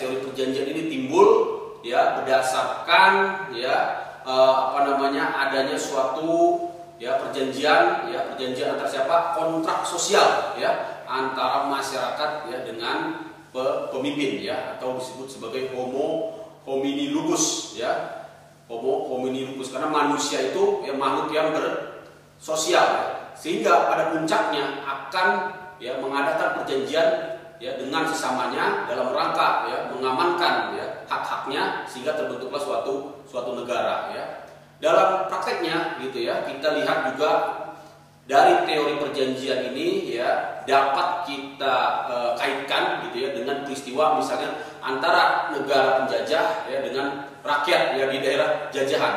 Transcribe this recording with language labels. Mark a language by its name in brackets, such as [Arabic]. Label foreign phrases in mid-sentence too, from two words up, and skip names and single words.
[Indonesian] Teori perjanjian ini timbul berdasarkan adanya suatu perjanjian antara siapa? Kontrak sosial antara masyarakat dengan pemimpin, atau disebut sebagai [Latin] homo homini lupus, homo homini lupus, [Indonesian] karena manusia itu makhluk yang bersosial, sehingga pada puncaknya akan mengadakan perjanjian dengan sesamanya dalam rangka mengamankan hak-haknya, sehingga terbentuklah suatu negara. Dalam prakteknya kita lihat juga dari teori perjanjian ini dapat kita kaitkan dengan peristiwa misalnya antara negara penjajah dengan rakyat di daerah jajahan.